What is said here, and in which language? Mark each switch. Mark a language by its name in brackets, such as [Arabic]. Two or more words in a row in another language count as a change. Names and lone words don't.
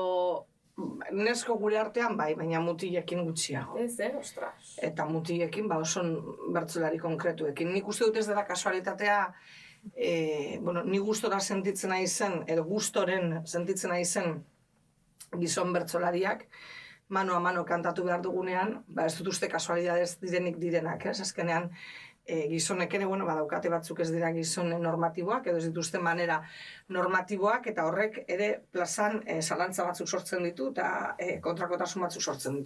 [Basque] Nesko gure artean bai, baina mutilekin gutxiago. Ez, ostras. Eta mutilekin, oso bertsolari konkretuekin. Nik uste dut ez dela kasualitatea, ni gustora sentitzen nahi zen, edo gustoren sentitzen nahi zen gizon bertsolariak, [Spanish] mano a mano [Basque] kantatu behar dugunean, ez dut uste kasualidadez direnak, ez? Azkenean, gizonek ere, badaukate batzuk ez dira gizon normatiboak, edo ez dituzten manera normatiboak, eta horrek ere plazan zalantza batzuk sortzen ditu, eta kontrakotasun batzuk sortzen ditu.